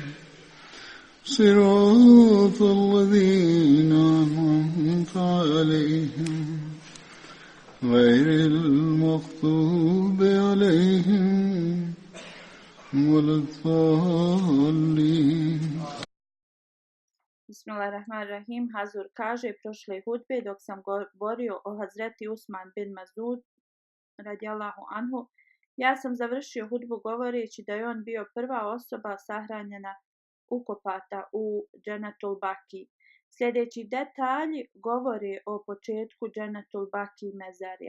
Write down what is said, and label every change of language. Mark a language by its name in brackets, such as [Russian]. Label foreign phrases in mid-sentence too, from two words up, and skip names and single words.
[Arabic] صراط الذين أنعمت عليهم غير المغضوب عليهم ولا الضالين. Bismillahirrahmanirrahim. [Bosnian] Hazur kaže prošle hudbe dok sam govorio o Hazreti Usman bin Mazud [Arabic] رضي الله عنه, [Bosnian] ja sam završio hudbu govoreći da je on bio prva osoba sahranjena ukopata u Džennetul Baki. Sljedeći detalji govore o početku Džennetul Baki mezarja.